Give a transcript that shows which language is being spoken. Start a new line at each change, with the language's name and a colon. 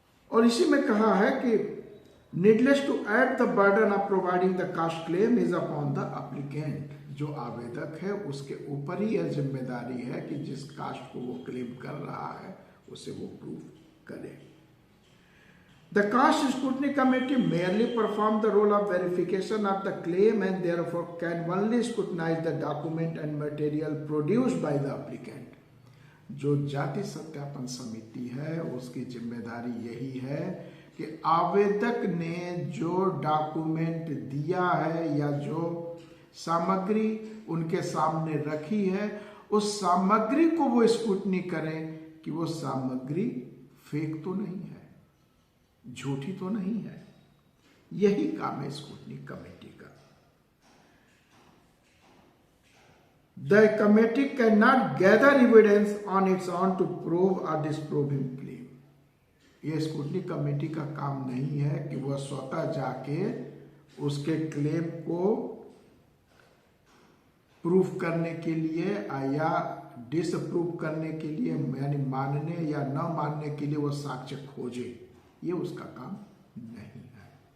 Hindi: और इसी में कहा है कि
English: Needless to add the burden of providing the caste claim is upon the applicant.
Hindi: जो आवेदक है उसके ऊपर ही यह जिम्मेदारी है कि जिस कास्ट को वो क्लेम कर रहा है उसे वो प्रूव करे।
English: The Caste Scrutiny Committee merely perform the role of verification of the claim and therefore can only scrutinize the document and material produced by the applicant.
Hindi: जो जाति सत्यापन समिति है उसकी जिम्मेदारी यही है कि आवेदक ने जो डॉक्यूमेंट दिया है या जो सामग्री उनके सामने रखी है, उस सामग्री को वो स्क्रूटनी करें कि वो सामग्री फेक तो नहीं है, झूठी तो नहीं है। यही काम है स्क्रूटनी कमेटी का।
English: The committee cannot gather evidence on its own to prove or disprove him claim.
Hindi: ये स्क्रूटनी कमेटी का काम नहीं है कि वह स्वतः जाके उसके क्लेम को प्रूफ करने के लिए या डिसप्रूव करने के लिए, यानी मानने या न मानने के लिए वो साक्ष्य खोजे, ये उसका काम नहीं है।